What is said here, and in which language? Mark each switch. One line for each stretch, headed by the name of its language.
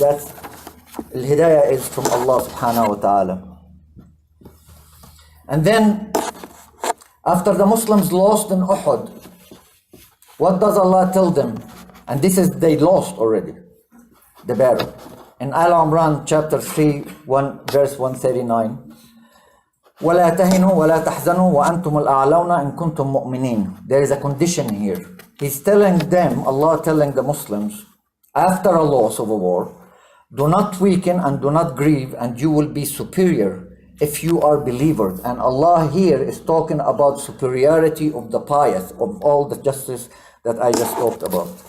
English: That's Al-Hidayah is from Allah subhanahu wa ta'ala. And then, after the Muslims lost in Uhud, what does Allah tell them? And this is, they lost already, the battle. In Al-Imran chapter 3, verse 139,
Arabic: وَلَا تَهِنُوا وَلَا تَحْزَنُوا وَأَنْتُمُ الْأَعْلَوْنَ إِن كُنْتُم مُؤْمِنِينَ.
English: There is a condition here. He's telling them, Allah telling the Muslims, after a loss of a war, do not weaken and do not grieve, and you will be superior if you are believers. And Allah here is talking about superiority of the pious, of all the justice that I just talked about.